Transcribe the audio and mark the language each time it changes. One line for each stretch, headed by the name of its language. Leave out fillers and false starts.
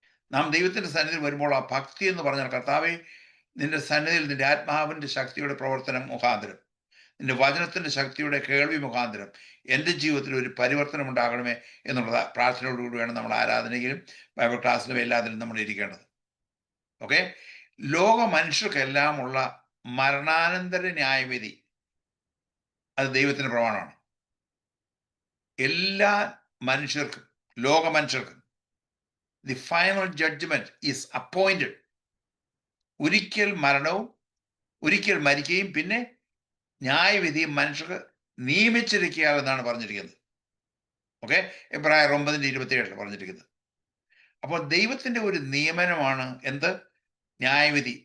Malayalam: നാം ദൈവത്തിൻ്റെ സന്നിധിയിൽ വരുമ്പോൾ ആ ഭക്തി എന്ന് പറഞ്ഞാൽ, കർത്താവേ, നിന്റെ സന്നിധിയിൽ നിന്റെ ആത്മാവിൻ്റെ ശക്തിയുടെ പ്രവർത്തനം മുഖാന്തരം, നിന്റെ വചനത്തിൻ്റെ ശക്തിയുടെ കേൾവി മുഖാന്തരം എൻ്റെ ജീവിതത്തിൽ ഒരു പരിവർത്തനം ഉണ്ടാകണമേ എന്നുള്ള പ്രാർത്ഥനയോടുകൂടിയാണ് നമ്മൾ ആരാധനയിലും ബൈബിൾ ക്ലാസ്സിലും എല്ലാത്തിലും നമ്മൾ ഇരിക്കേണ്ടത്. ഓക്കെ. ലോക മനുഷ്യർക്കെല്ലാം ഉള്ള മരണാനന്തര ന്യായവിധി അത് ദൈവത്തിൻ്റെ പ്രമാണമാണ്. എല്ലാ മനുഷ്യർക്കും, ലോക മനുഷ്യർക്കും
English: the final judgment is appointed.
Malayalam: ഒരിക്കൽ മരണവും ഒരിക്കൽ മരിക്കുകയും പിന്നെ ന്യായവിധിയും മനുഷ്യർക്ക് നിയമിച്ചിരിക്കുക എന്നാണ് പറഞ്ഞിരിക്കുന്നത്. ഓക്കെ, എബ്രായർ 9:27 പറഞ്ഞിരിക്കുന്നത്. അപ്പോൾ ദൈവത്തിന്റെ ഒരു നിയമനമാണ് എന്ത്? ന്യായവിധി.